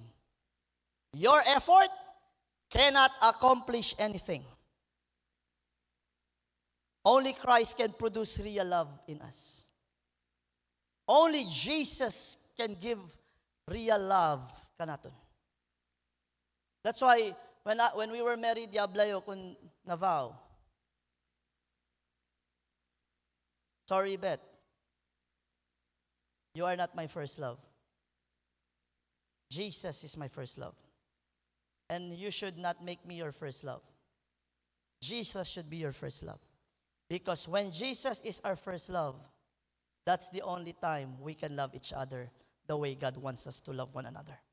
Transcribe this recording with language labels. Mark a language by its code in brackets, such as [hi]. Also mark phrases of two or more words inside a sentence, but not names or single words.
[en] Your effort cannot accomplish anything. Only Christ can produce real love in us. Only Jesus can give real love kanaton. That's why when we were married, yablayo kun navaw. Sorry, Beth. You are not my first love. Jesus is my first love. And you should not make me your first love. Jesus should be your first love. Because when Jesus is our first love, that's the only time we can love each other the way God wants us to love one another.